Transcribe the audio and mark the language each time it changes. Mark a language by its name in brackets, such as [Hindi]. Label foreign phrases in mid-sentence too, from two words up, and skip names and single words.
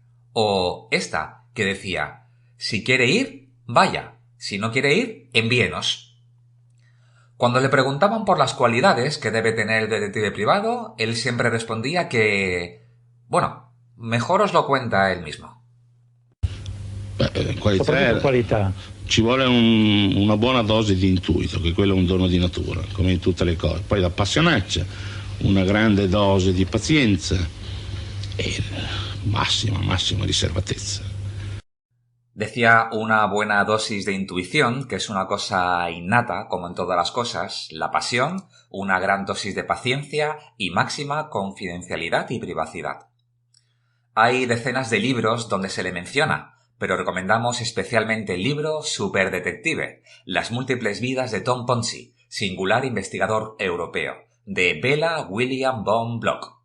[Spanish] O esta, que decía «si quiere ir, vaya, si no quiere ir, envíenos». Cuando le preguntaban por las cualidades que debe tener el detective privado, él siempre respondía que... bueno, mejor os lo cuenta él mismo. [Italian] Qualità. Ci vuole una buona dose di intuito, che quello è un dono di natura, come in tutte le cose. Poi la passionnaccia, una grande dose di pazienza e massima riservatezza. [Spanish] Decía una buena dosis de intuición, que es una cosa innata, como en todas las cosas, la pasión, una gran dosis de paciencia y máxima confidencialidad y privacidad. Hay decenas de libros donde se le menciona, pero recomendamos especialmente el libro Superdetective, Las múltiples vidas de Tom Ponzi, singular investigador europeo, de Bella William von Bloch.